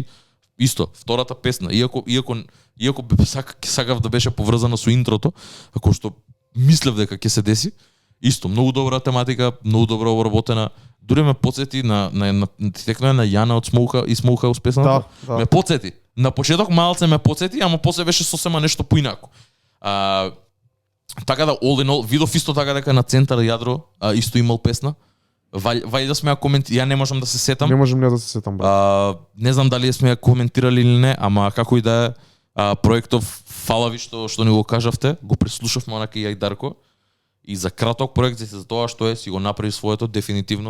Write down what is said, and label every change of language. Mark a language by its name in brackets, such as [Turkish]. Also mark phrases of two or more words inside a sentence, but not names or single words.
[Macedonian] Исто, втората песна, иако сакав да беше поврзана со интрото, ако што мислев дека ќе се деси, исто, многу добра тематика, многу добро обработена. Дури ме потсети на текно на Јана од Smokehouse песната. Да. Ме потсети. На почеток малце ме потсети, ама после беше сосема нешто поинако. Така да [English] all in all, [Macedonian] видов исто така дека на Центар Јадро исто имал песна. Вајде сме ја коментирали, ја не можам да се сетам. Не можам да се сетам, брат. Не знам дали сме ја коментирали или не, ама како и да е, проектов фала ви што ни го кажавте, го преслушавме онака и ја и Дарко. И за краток проект, за тоа што си го направи своето, дефинитивно.